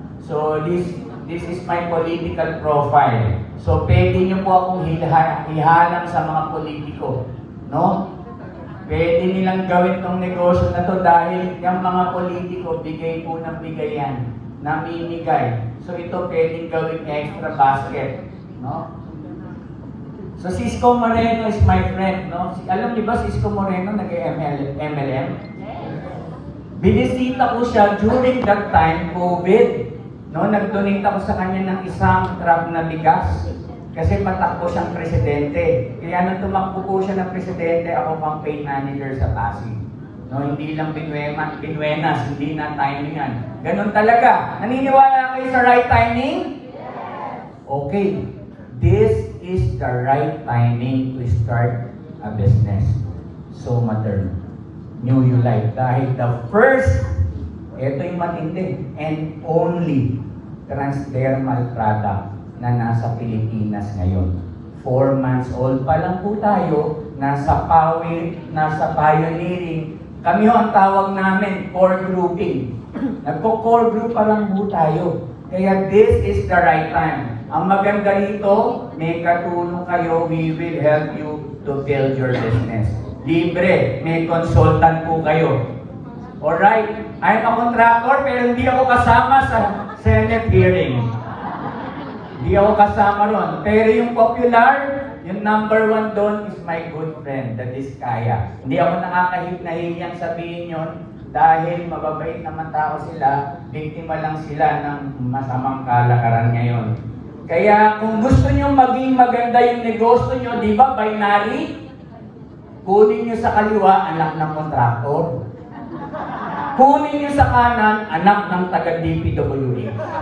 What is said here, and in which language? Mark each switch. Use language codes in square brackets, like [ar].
[en] So this is my political profile. [tl] So pwede niyo po akong ihalang sa mga politiko. No? Pwede nilang gawin tong negosyo na to dahil yung mga politiko bigay po ng bigay yan. Namimigay. So ito pwedeng gawin extra basket. No? So si Isko Moreno [en] is my friend. [tl] No? Alam niyo ba si Isko Moreno nag-MLM? Binisita ko siya during that time, COVID. No? Nag-donate ako sa kanya ng isang truck na bigas. Kasi patakbo siyang presidente. Kaya nung tumakbo po siya ng presidente, ako campaign manager sa Pasig. No, hindi lang binuenas, hindi na timingan. Ganun talaga. Naniniwala kayo sa right timing? [en] Okay. This is the right timing to start a business. So modern. New you like. Dahil the first, [tl] ito yung matindi, [en] and only transdermal product [tl] na nasa Pilipinas ngayon. 4 months old pa lang po tayo, nasa pioneering. Kami ho ang tawag namin, core grouping. Nagko-core group pa lang po tayo. [en] Kaya this is the right time. [tl] Ang maganda rito, may katulong kayo, [en] we will help you to build your business. [tl] Libre, may consultant po kayo. [en] Alright, I'm a contractor [tl] pero hindi ako kasama sa Senate hearing. Hindi ako kasama ron. Pero yung popular, yung number 1 doon [en] is my good friend, [tl] that is Kaya. Hindi ako nakakahiyang sabihin yon dahil mababait naman tao sila, biktima lang sila ng masamang kalakaran ngayon. Kaya kung gusto nyo maging maganda yung negosyo nyo, di ba, binary? Kunin nyo sa kaliwa, anak ng kontraktor. Kunin nyo sa kanan, anak ng taga-DPWH.